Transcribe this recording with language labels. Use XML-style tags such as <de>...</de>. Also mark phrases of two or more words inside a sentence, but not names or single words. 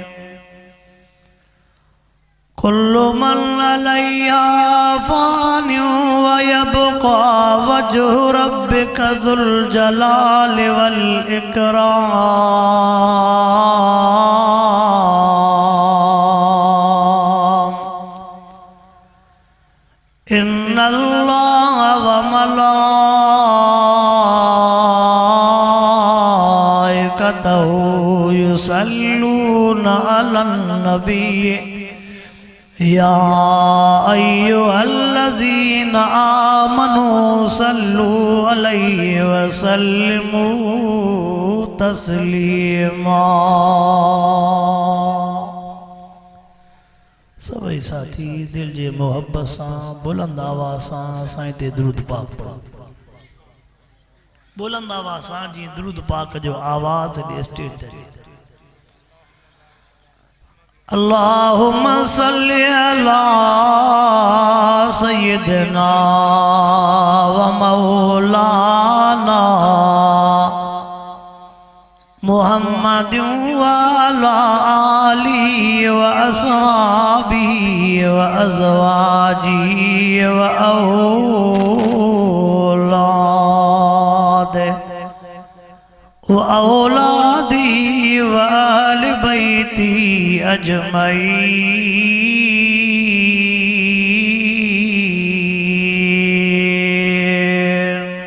<ar>كل من عليها فان ويبقى وجه ربك ذو الجلال والإكرام. إن الله وملائكته يصلون على النبي يا أيها الذين آمنوا صلوا عليه وسلموا تسليما.</ar> <sd>सभी साथी दिल जे मोहब्बत सां बुलंद आवाज़ सां साईं ते दुरूद पाक पढ़ो। बुलंद आवाज़ सां जी दुरूद पाक जो आवाज़ दे स्टेज ते</sd> <ar>اللهم صل على سيدنا ومولانا محمد وعلى آله وأصحابه وأزواجه وأولاده وأهل بيته أجمعين.</ar>